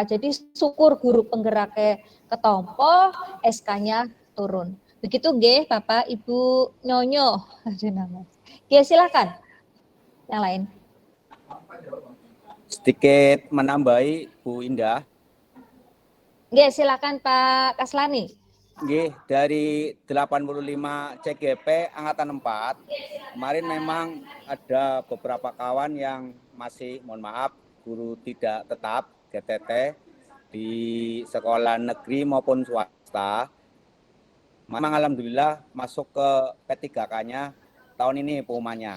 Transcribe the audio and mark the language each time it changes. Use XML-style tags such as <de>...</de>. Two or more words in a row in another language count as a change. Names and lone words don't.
<id>Jadi syukur guru penggeraknya ketompo, SK-nya turun. Begitu nggih Bapak Ibu Nyonyo. Oke, silakan. Yang lain. Sedikit menambahi Bu Indah. Nggih, silakan Pak Kaslani. Nggih, dari 85 CGP Angkatan 4, kemarin memang ada beberapa kawan yang masih, mohon maaf, guru tidak tetap, GTT, di sekolah negeri maupun swasta. Memang alhamdulillah masuk ke P3K-nya tahun ini pengumumannya.</id>